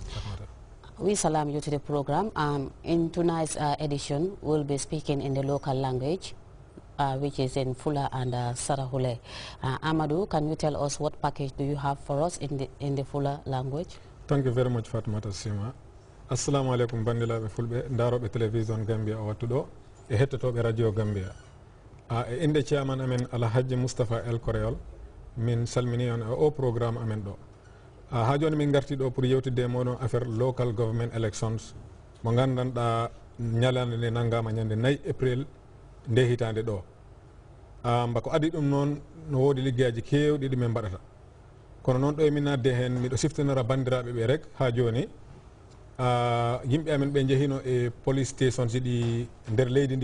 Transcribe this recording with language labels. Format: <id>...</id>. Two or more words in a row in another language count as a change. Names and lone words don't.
<en>We salam you to the program. In tonight's edition, we'll be speaking in the local language, which is in Fula and Sarahule. Amadou, can you tell us what package do you have for us in the Fula language? Thank you very much, Fatmata Sima.</en> <ar>Assalamu alaikum</ar> <ff>bandila fulbe ndarobe television Gambia o wattudo e hettotobe radio Gambia. Inde chairman amen Alhaji Mustafa El Koreol min salmini on o programme amen do. Ha joni min garti do pour yewtide modon affaire</ff> <en>local government elections</en> <ff>mo gandanda nyalande ne nangama nyande 4 April nde hitande do. Bako adi dum non no wodi liggaaji kewdi men badata. Kono non do e min nadde hen mi do siftanora bandirabe be rek ha joni yimbe amen be jehino e</ff> <en>police station</en> <ff>di der leydi</ff>